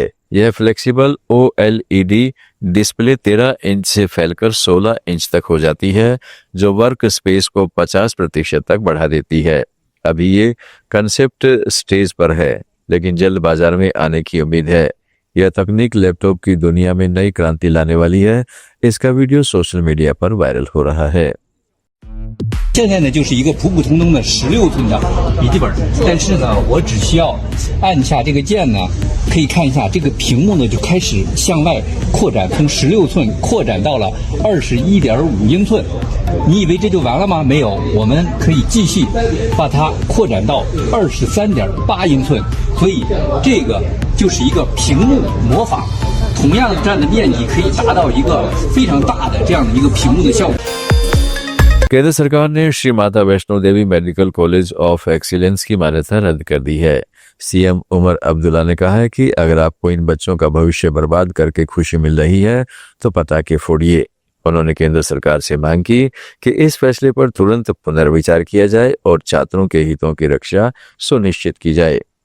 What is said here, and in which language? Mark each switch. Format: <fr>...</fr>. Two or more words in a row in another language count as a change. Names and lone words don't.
<hi>यह</hi> <en>flexible OLED display</en> <hi>13 इंच से फैलकर 16 इंच तक हो जाती है, जो</hi> <en>work space</en> <hi>को 50% तक बढ़ा देती है। अभी ये</hi> <en>concept stage</en> <hi>पर है, लेकिन जल्द बाजार में आने की उम्मीद है। यह तकनीक लैपटॉप की दुनिया में नई क्रांति लाने वाली है। इसका वीडियो</hi> <en>social media</en> <hi>पर वायरल हो रहा है।</hi> <zh>现在呢，就是一个普普通通的16寸的笔记本，但是呢，我只需要按下这个键呢，可以看一下这个屏幕呢就开始向外扩展，从16寸扩展到了21.5英寸。你以为这就完了吗？没有，我们可以继续把它扩展到23.8英寸。所以这个就是一个屏幕魔法，同样占的面积可以达到一个非常大的这样的一个屏幕的效果。</zh> <hi>केंद्र सरकार ने श्री माता वैष्णो देवी मेडिकल कॉलेज ऑफ एक्सीलेंस की मान्यता रद्द कर दी है। सीएम उमर अब्दुल्ला ने कहा है कि अगर आपको इन बच्चों का भविष्य बर्बाद करके खुशी मिल रही है तो पटाखे फोड़िए। उन्होंने केंद्र सरकार से मांग की कि इस फैसले पर तुरंत पुनर्विचार किया जाए और छात्रों के हितों की रक्षा सुनिश्चित की जाए।</hi>